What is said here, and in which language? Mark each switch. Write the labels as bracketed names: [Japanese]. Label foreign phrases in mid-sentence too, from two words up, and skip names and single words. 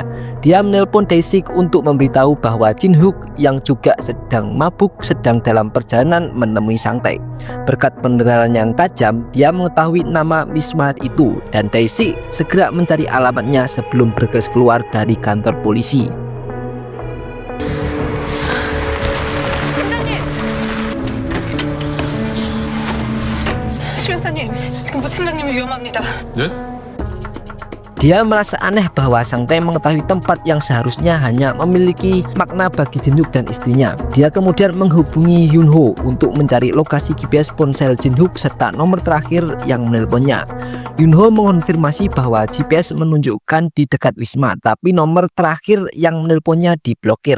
[Indonesian] Dia menelpon Dae-sik untuk memberitahu bahwa Jin-hook yang juga sedang mabuk sedang dalam perjalanan menemui Sang Tae. Berkat pendengaran yang tajam, dia mengetahui nama Wisma itu dan Dae-sik segera mencari alamatnya sebelum bergegas keluar dari kantor polisi. [Korean] 심사님, 지금 부팀장님이 위험합니다. 네? [Indonesian] Dia merasa aneh bahwa Sang Tae mengetahui tempat yang seharusnya hanya memiliki makna bagi Jin-hook dan istrinya. Dia kemudian menghubungi Hyun-ho untuk mencari lokasi GPS ponsel Jin-hook serta nomor terakhir yang menelponnya. Hyun-ho mengonfirmasi bahwa GPS menunjukkan di dekat Wisma, tapi nomor terakhir yang menelponnya diblokir.